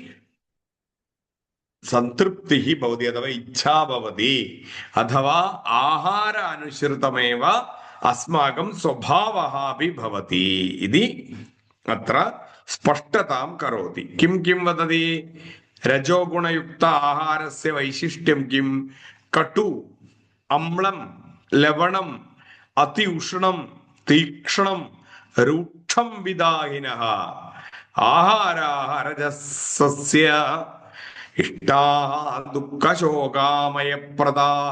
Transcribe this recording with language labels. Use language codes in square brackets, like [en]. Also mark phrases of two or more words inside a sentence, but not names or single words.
[sa] संतृप्तिः भवति अथवा इच्छा भवति अथवा आहार अनुसृतमेव अस्माकं स्वभावः अपि भवति इति अत्र स्पष्टतां करोति किं किं वदति രജോ ഗുണയുക്ത ആഹാരസ്യ വൈശിഷ്ട്യം കിം? കടു, അമ്ലം, ലവണം, അതി ഉഷ്ണം, തീക്ഷ്ണം, രൂക്ഷം വിദാഹിനഃ ആഹാരാः രജസസ്യ ഇഷ്ടാः ദുഃഖശോകാമയപ്രദാः.